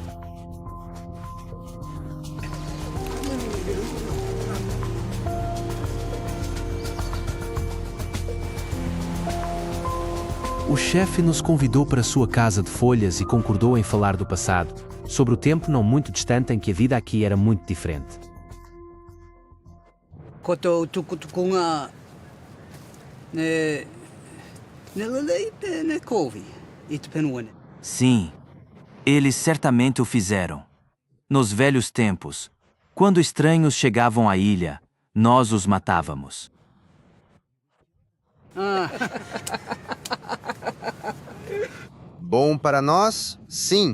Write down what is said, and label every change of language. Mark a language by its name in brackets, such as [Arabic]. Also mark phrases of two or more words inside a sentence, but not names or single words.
[Portuguese] O chefe nos convidou para sua casa de folhas e concordou em falar do passado, sobre o tempo não muito distante em que a vida aqui era muito diferente. [Tuvalu] Ko tō tukutukunga ne lelei ne kovi I te penuane. [Portuguese] Sim, eles certamente o fizeram. Nos velhos tempos, quando estranhos chegavam à ilha, nós os matávamos. Bom para nós? Sim.